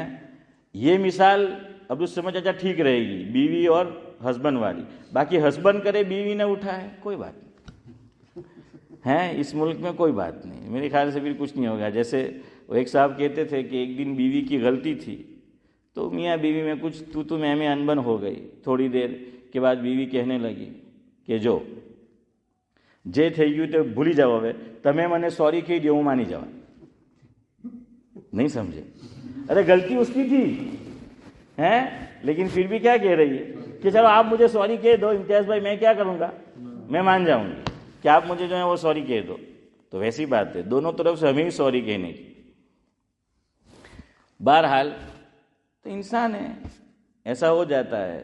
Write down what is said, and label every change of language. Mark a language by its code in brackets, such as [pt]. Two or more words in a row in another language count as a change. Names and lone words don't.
[ur] یہ مثال اب اس سمجھ اچھا ٹھیک رہے گی بیوی اور ہسبینڈ والی، باقی ہسبینڈ کرے بیوی نہ اٹھائے کوئی بات نہیں ہے، اس ملک میں کوئی بات نہیں، میرے خیال سے پھر کچھ نہیں ہوگا۔ جیسے وہ ایک صاحب کہتے تھے کہ ایک دن بیوی کی غلطی تھی، تو میاں بیوی میں کچھ تو میں انبن ہو گئی، تھوڑی دیر کے بعد بیوی کہنے لگی کہ جو [gu] જે થઈ ગયું તે ભૂલી જાઓ, હવે તમે મને સોરી કહી દો, હું માની જવા. [ur] نہیں سمجھے؟ ارے غلطی اس کی تھی ہیں، لیکن پھر بھی کیا کہہ رہی ہے کہ چلو آپ مجھے سوری کہہ دو امتیاز بھائی، میں کیا کروں گا، میں مان جاؤں گی کہ آپ مجھے جو ہے وہ سوری کہہ دو. تو ویسی بات ہے، دونوں طرف سے ہمیں سوری کہنے کی. بہرحال تو انسان ہے، ایسا ہو جاتا ہے.